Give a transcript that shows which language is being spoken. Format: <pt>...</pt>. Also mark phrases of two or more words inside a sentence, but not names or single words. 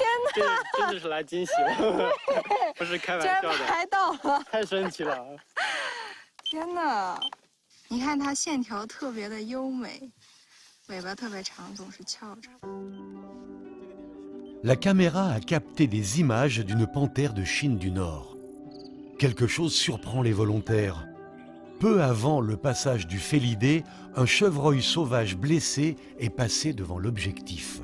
<zh>真的是来惊喜了，不是开玩笑的。拍到了，太神奇了！天哪！你看它线条特别的优美，尾巴特别长，总是翘着。</zh> <fr>La caméra a capté des images d'une panthère de Chine du Nord. Quelque chose surprend les volontaires. Peu avant le passage du félidé, un chevreuil sauvage blessé est passé devant l'objectif.</fr>